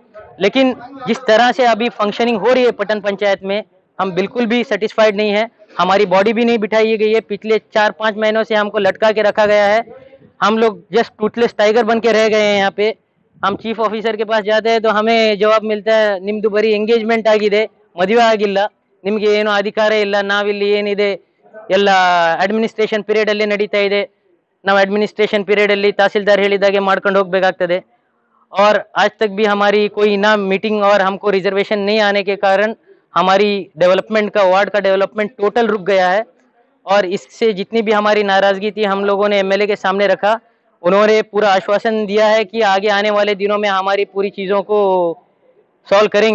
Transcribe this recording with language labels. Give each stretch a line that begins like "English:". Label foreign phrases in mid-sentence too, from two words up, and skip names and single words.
Hindi: लेकिन जिस तरह से अभी फंक्शनिंग हो रही है पट्टन पंचायत में, हम बिल्कुल भी सेटिस्फाइड नहीं है। हमारी बॉडी भी नहीं बिठाई गई है। पिछले 4-5 महीनों से हमको लटका के रखा गया है। हम लोग
English: just toothless tiger
Hindi: बन के रह गए हैं यहाँ पे। हम
English: chief officer
Hindi: के पास जाते हैं तो हमें जवाब मिलता है,
Kannada: ನಿಮ್ದು ಬರೀ ಎಂಗೇಜ್ಮೆಂಟ್ ಆಗಿದೆ, ಮದುವೆ ಆಗಿಲ್ಲ, ನಿಮಗೆ ಏನು ಅಧಿಕಾರ ಇಲ್ಲ, ನಾವಿಲ್ಲಿ ಏನಿದೆ ಎಲ್ಲ
English: administration period
Kannada: ಅಲ್ಲಿ ನಡೀತಾ ಇದೆ, ನಾವು
English: administration period
Kannada: ಅಲ್ಲಿ तहसीलदार ಹೇಳಿದಾಗೆ ಮಾಡ್ಕೊಂಡು ಹೋಗಬೇಕಾಗ್ತದೆ।
Hindi: और आज तक भी हमारी कोई ना मीटिंग और हमको रिजर्वेशन नहीं आने के कारण हमारी डेवलपमेंट का, वार्ड का डेवलपमेंट टोटल रुक गया है। और इससे जितनी भी हमारी नाराजगी थी हम लोगों ने एमएलए के सामने रखा। उन्होंने पूरा आश्वासन दिया है कि आगे आने वाले दिनों में हमारी पूरी चीज़ों को सॉल्व करेंगे।